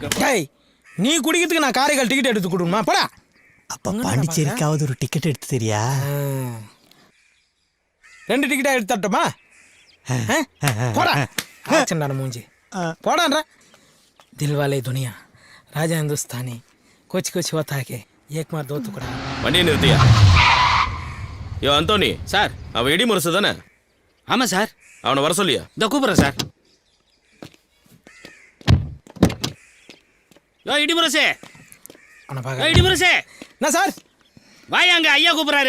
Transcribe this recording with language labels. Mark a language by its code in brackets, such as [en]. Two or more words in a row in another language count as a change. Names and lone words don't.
[ta] டேய், நீ குடிக்கிறதுக்கு நான் காரைக்கால் டிக்கெட் எடுத்து கொடுமா? போடா. அப்ப பாண்டிச்சேரிக்காவது ஒரு டிக்கெட் எடுத்து தெரியா? 2 டிக்கெட்டா எடுத்து தரட்டுமா? போடா. ஆச்சண்டான மூஞ்சி போடான்ற. [hi] दिलवाले दुनिया राजा हिंदुस्तानी कुछ कुछ होता है कि एक मार दो टुकड़ा. [ta] வண்டியை நிறுத்தியா? யோ அந்தோனி சார், அவன் இடி முரசு தானே? ஆமாம் சார். அவனை வர சொல்லியா? இதோ கூப்பிட்றேன் சார். யோ இடிமுரசே, அவனை பார்க்க. இடிமுரசே என்ன சார்? வாயா, அங்கே ஐயா கூப்பிட்றாரு